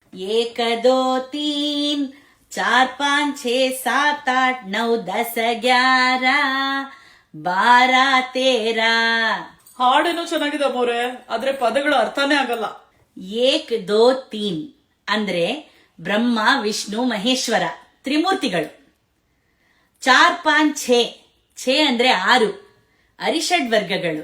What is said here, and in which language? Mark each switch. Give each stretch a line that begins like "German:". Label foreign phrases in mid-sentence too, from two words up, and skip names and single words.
Hindi: एक दो तीन चार पाँच छः सात आठ नौ दस ग्यारह बारह तेरह.
Kannada: ಹಾಡೇನೋ ಚೆನ್ನಾಗಿದೆ ಮೋರೆ, ಆದ್ರೆ ಪದಗಳ ಅರ್ಥನೇ ಆಗಲ್ಲ.
Hindi: एक दो तीन
Kannada: ಅಂದ್ರೆ ಬ್ರಹ್ಮ ವಿಷ್ಣು ಮಹೇಶ್ವರ ತ್ರಿಮೂರ್ತಿಗಳು.
Hindi: चार पाँच छह,
Kannada: ಛೇ ಅಂದ್ರೆ 6 ಅರಿಷಡ್ ವರ್ಗಗಳು.